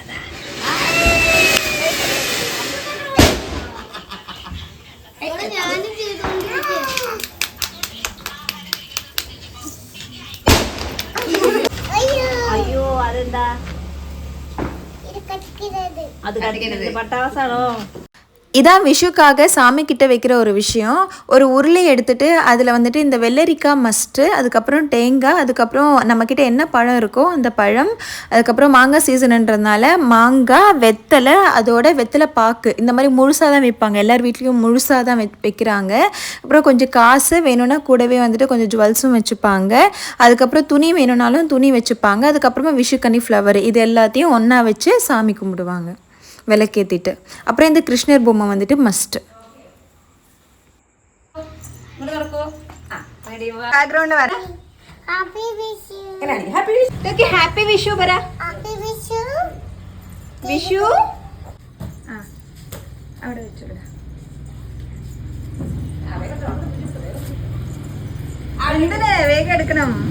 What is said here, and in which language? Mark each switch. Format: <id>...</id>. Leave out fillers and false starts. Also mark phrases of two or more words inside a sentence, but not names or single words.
<ml>ഞാനും ചെയ്തോണ്ടിരിക്കുക. അയ്യോ അതെന്താ അത് പട്ടാസാണോ?</ml> <ta>இதான் விஷுக்காக சாமி கிட்ட வைக்கிற ஒரு விஷயம். ஒரு உருளை எடுத்துட்டு அதில் வந்துட்டு இந்த வெள்ளரிக்காய் மஸ்ட்டு, அதுக்கப்புறம் தேங்காய், அதுக்கப்புறம் நம்மக்கிட்ட என்ன பழம் இருக்கோ அந்த பழம், அதுக்கப்புறம் மாங்காய் சீசனுன்றதுனால மாங்காய், வெத்தலை, அதோட வெத்தலை பாக்கு இந்த மாதிரி முழுசாக தான் வைப்பாங்க. எல்லார் வீட்லேயும் முழுசாக தான் வைக்கிறாங்க. அப்புறம் கொஞ்சம் காசு வேணும்னா கூடவே வந்துட்டு கொஞ்சம் ஜுவல்ஸும் வச்சுப்பாங்க. அதுக்கப்புறம் துணி வேணும்னாலும் துணி வச்சுப்பாங்க. அதுக்கப்புறமா விஷுக்கனி ஃப்ளவர் இது எல்லாத்தையும் ஒன்றா வச்சு சாமி கும்பிடுவாங்க விளக்கேற்றிட்டு. அப்புறம் இந்த கிருஷ்ணர் பொம்மை வந்துட்டு மஸ்ட். பேக்ரவுண்ட் வர</ta> <ml>ഹാപ്പി വിഷു. ഹാപ്പി വിഷു പറ. ഹാപ്പി വിഷു. വിഷു അവിടെ വെച്ചോളൂ. വേഗം എടുക്കണം.</ml>